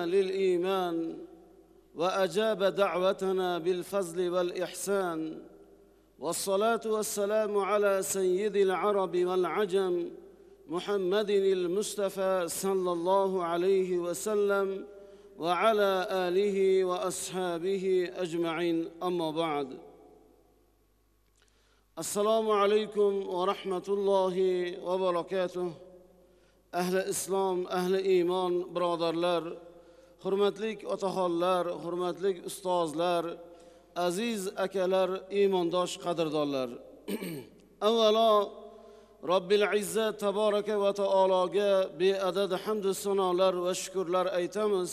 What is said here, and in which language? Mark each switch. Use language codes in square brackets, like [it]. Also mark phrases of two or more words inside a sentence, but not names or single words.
[ar] للإيمان وأجاب دعوتنا بالفضل والإحسان، والصلاة والسلام على سيد العرب والعجم محمد المصطفى صلى الله عليه وسلم وعلى آله وأصحابه أجمعين. أما بعد، السلام عليكم ورحمة الله وبركاته. أهل إسلام، أهل إيمان [uz] برادرlar, hurmatli otaxonlar, hurmatli ustozlar, aziz akalar, iymondosh qadrdonlar. Avvalo [ar] رب العزة تبارك و [uz] taologa beadad hamd va sanolar va shukrlar aytamiz.